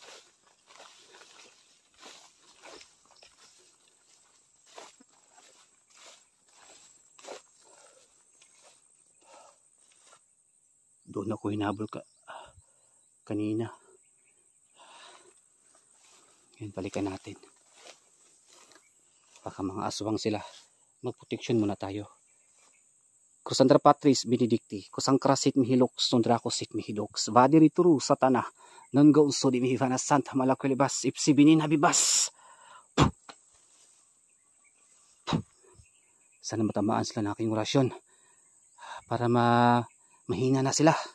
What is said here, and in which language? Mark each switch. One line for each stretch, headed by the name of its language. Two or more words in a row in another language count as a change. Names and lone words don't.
Filipino: Doon ako hinabol kanina. Yan, balikan natin. Baka mga aswang sila. Magproteksyon muna tayo. Kusandra Patris Benedicti, kusang krasit mihilok, sundra kosit mihidoks, vadiri turu satana, non go so di mihivana santa malakulibas, ipsi binin habibas. Sana matamaan sila ng aking orasyon para mahina na sila.